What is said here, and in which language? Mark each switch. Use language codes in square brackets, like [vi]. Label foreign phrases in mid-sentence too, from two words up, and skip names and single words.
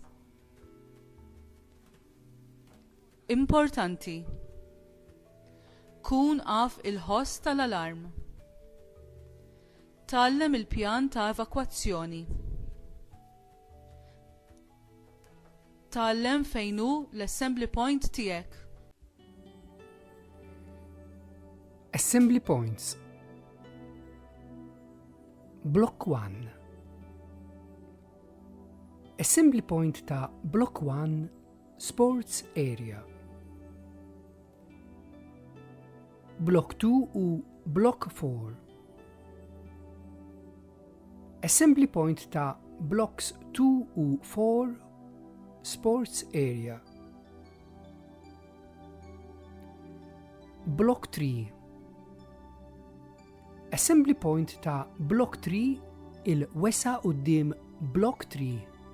[mt] Importanti. Kun għaf il-ħoss tal-alarm. Tgħallem il-pjan ta' evakwazzjoni. Tgħallem fejn hu l- [en] assembly point [mt] tiegħek. [en] Assembly points. [mt] Block 1. [en] Assembly point [mt] ta' Block 1 Sports Area. Block 2 u Block 4. [en] Assembly point [mt] ta' Blocks 2 u 4 Sports Area. Block 3. [en] Assembly point [mt] ta' Block 3 il-wesa quddiem Block 3.